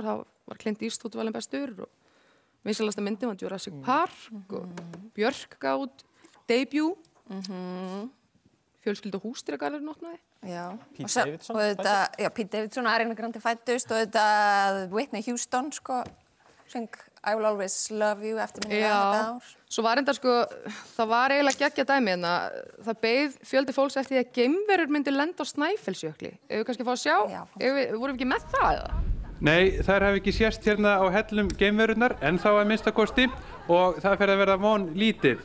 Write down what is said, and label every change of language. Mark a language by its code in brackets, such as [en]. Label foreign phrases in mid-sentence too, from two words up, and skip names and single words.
[is] Það var Clint Eastwood valinn bestur og vinsælasta myndin var Jurassic Park og Björk gátt debut. Fjölskyldu húsdýragarðurinn opnaði. Já. Pete Davidson. Pete Davidson, Ariana Grande fæddust og þetta Whitney Houston sko söng I will always love you eftir minni þetta ár. Svo var enda sko, það var eiginlega geggjað dæmi hérna. Það beið fjöldi fólks eftir því að geimverur myndi lenda á Snæfellsjökli. Ef við kannski fá að sjá, vorum við ekki með það eða? Nei, þær hafi ekki sést hérna á hellum geimverurnar, en þá að minnstakosti og það fer að verða von lítið.